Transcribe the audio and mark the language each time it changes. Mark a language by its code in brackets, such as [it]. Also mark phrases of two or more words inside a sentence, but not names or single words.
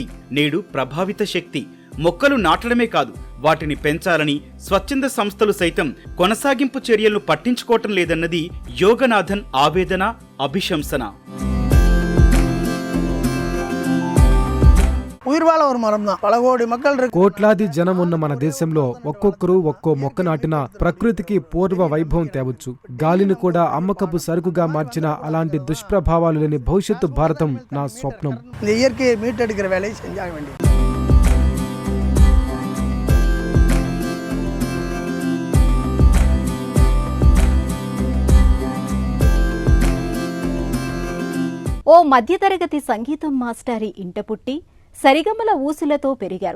[te] నేడు ప్రభావిత శక్తి. మొక్కలు నాటడమే కాదు, వాటిని పెంచాలని స్వచ్ఛంద సంస్థలు సైతం కొనసాగింపు చర్యలను పట్టించుకోవటం లేదన్నది యోగనాథన్ ఆవేదన, అభిశంసన. [ta] உயிர்வாழ ஒரு மரம் தான். பல கோடி மக்கள் [te] కోట్లాది జనం ఉన్న మన దేశంలో ఒక్కొక్కరు ఒక్కో మొక్క నాటినా ప్రకృతికి పూర్వ వైభవం తేవచ్చు. గాలిని కూడా అమ్మకపు సరుకుగా మార్చిన అలాంటి దుష్ప్రభావాలు లేని భవిష్యత్తు భారతం నా స్వప్నం. [ta] இந்த இயற்கையை மீட்டெடுக்கிற வேலையை செஞ்சாக வேண்டியது. [te] ఓ మధ్యతరగతి సంగీతం మాస్టారి ఇంట పుట్టి సరిగమల ఊసులతో పెరిగారు.